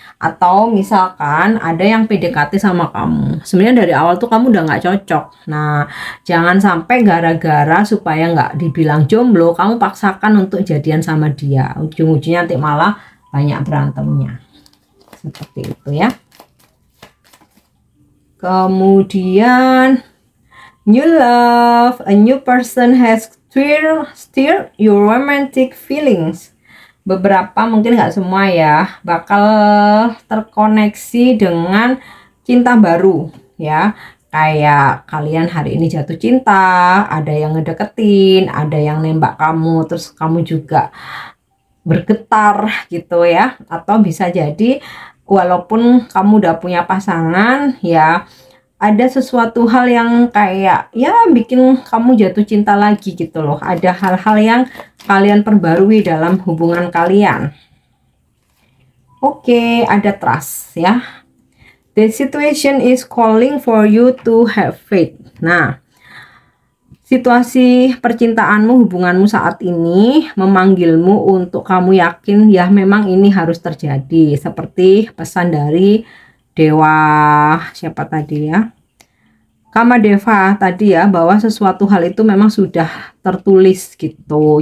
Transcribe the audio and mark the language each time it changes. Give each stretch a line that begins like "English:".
Indonesian: Atau misalkan ada yang PDKT sama kamu, sebenarnya dari awal tuh kamu udah nggak cocok. Nah, jangan sampai gara-gara supaya nggak dibilang jomblo kamu paksakan untuk jadian sama dia, ujung-ujungnya nanti malah banyak berantemnya. Seperti itu ya.
English: Kemudian new love, a new person has stirred your romantic feelings.
Indonesian: Beberapa, mungkin nggak semua ya, bakal terkoneksi dengan cinta baru ya. Kayak kalian hari ini jatuh cinta, ada yang ngedeketin, ada yang nembak kamu, terus kamu juga bergetar gitu ya. Atau bisa jadi walaupun kamu udah punya pasangan ya, ada sesuatu hal yang kayak ya bikin kamu jatuh cinta lagi gitu loh. Ada hal-hal yang kalian perbarui dalam hubungan kalian. Oke, ada trust ya.
English: The situation is calling for you to have faith.
Indonesian: Nah, situasi percintaanmu, hubunganmu saat ini memanggilmu untuk kamu yakin ya memang ini harus terjadi. Seperti pesan dari dewa siapa tadi ya, Kamadeva tadi ya, bahwa sesuatu hal itu memang sudah tertulis gitu.